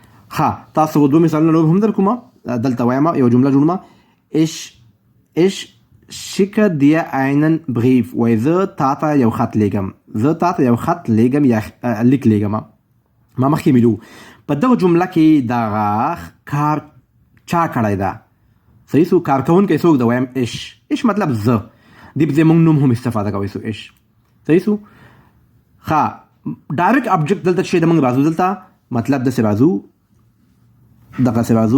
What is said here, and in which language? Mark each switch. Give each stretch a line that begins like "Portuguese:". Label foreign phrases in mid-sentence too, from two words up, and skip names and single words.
Pashto: ها تاسو دوه مثالونه نور هم در کومه دلته وایم یو جمله جوړه
German: ich schicke dir einen Brief
Pashto: وای زه تا ته یو خط لیږم یا لیک لیږم. ما مخکې ویلو په دغه جمله کې دغه کار چا کړی ده؟ صحیح سو کارکوونکی څوک ده؟ وایم اش مطلب زه. دې په ځای موږ نوم هم استفاده کوی سو اش. صحیح سو ښه
English: direct object
Pashto: دلته شی د موږ راځو دلته مطلب داسې راځو دغسې راځو.